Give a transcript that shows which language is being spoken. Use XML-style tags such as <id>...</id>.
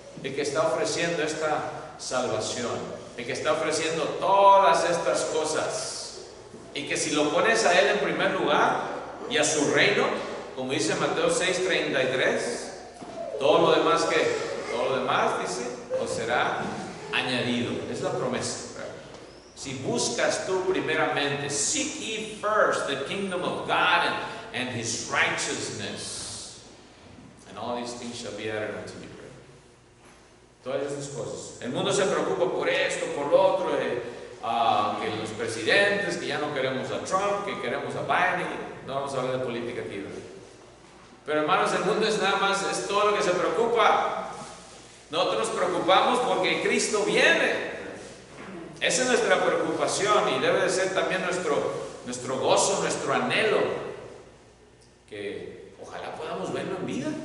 <es>El que está ofreciendo esta salvación, el que está ofreciendo todas estas cosas, y que si lo pones a Él en primer lugar y a su reino, como dice Mateo 6:33, todo lo demás, dice, os será añadido. Es la promesa. Si buscas tú primeramente,</es> <en>seek ye first the kingdom of God and His righteousness, and all these things shall be added unto you.</en> <es>Todas esas cosas. El mundo se preocupa por esto, por lo otro, que los presidentes, que ya no queremos a Trump, que queremos a Biden. No vamos a hablar de política aquí, ¿verdad? Pero hermanos, el mundo es nada más, es todo lo que se preocupa. Nosotros nos preocupamos porque Cristo viene. Esa es nuestra preocupación y debe de ser también nuestro gozo, nuestro anhelo, que ojalá podamos verlo en vida.</es>